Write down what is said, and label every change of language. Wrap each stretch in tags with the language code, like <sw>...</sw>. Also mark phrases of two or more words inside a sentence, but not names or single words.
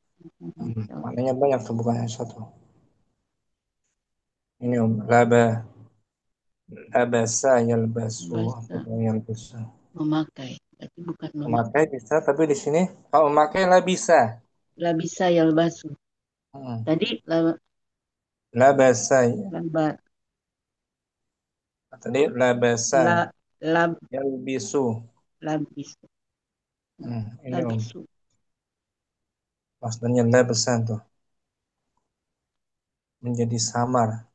<id>Maknanya banyak tuh, bukan hanya satu.</id> <ar>Ini لبس يلبس Basa</ar> <id>atau yalbasu. memakai. Berarti bukan Memakai memakai. bisa, tapi di sini kalau memakai lah bisa.</id> <ar>لبس يلبس. Hmm.</ar> <id>Tadi</id> <ar>Labasa laba, tadi labasa la, lab, yalbisu. labis,</ar> <id>Ini</id> <ar>labisu.</ar> <id>maksudnya labasa tuh menjadi samar.</id>